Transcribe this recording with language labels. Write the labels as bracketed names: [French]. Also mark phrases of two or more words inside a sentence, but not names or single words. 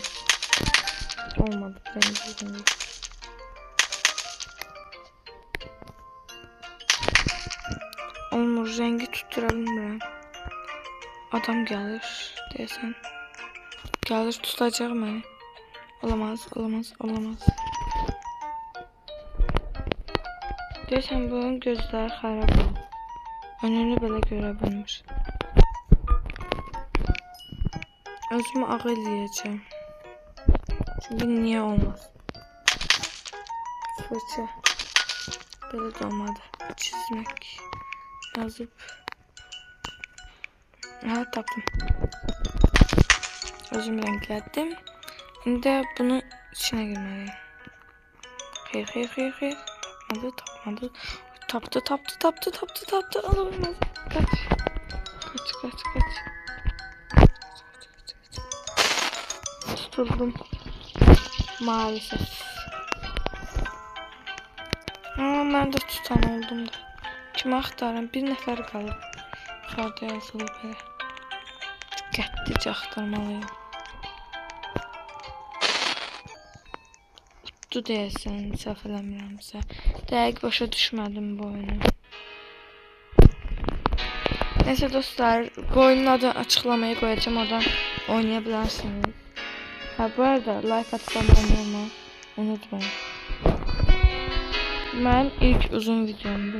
[Azerbaijani] Olmadı. Olmur, rengi tutturabilmirəm. [Turkish] Adam gelir desen. Gelir tutacak beni. Olamaz. [Azerbaijani] Deyəsən bunun gözləri xarab olub. Önünü belə görə bilmir. Özümü ağ eləyəcəm. Çünki niyə olmaz? Fırça. Belə də olmadı. Çizmək. Yazıb. Aha, tapdım. Özüm renklədim. İndi bunu [Turkish] içine girmeliyim. Hayır. Tapmadı. Taptı. Alamaz. Kaç. Tutuldum. Maalesef. Ama ben de tutan oldum da. [Azerbaijani] Kimi axtarım? Bir nəfər qalıb. Yuxarıda yazılıb belə. Diqqətlice axtarmalıyım. Tuttu deyəsən, səhv eləmirəmsə. Dəqiq başa düşmədim bu oyunu. [Turkish] Neyse dostlar, bu oyunun adını açıqlamaya koyacağım, oradan oynayabilirsiniz. Ha, bu arada like atıp abone olmayı unutmayın. Ben ilk uzun videomdu.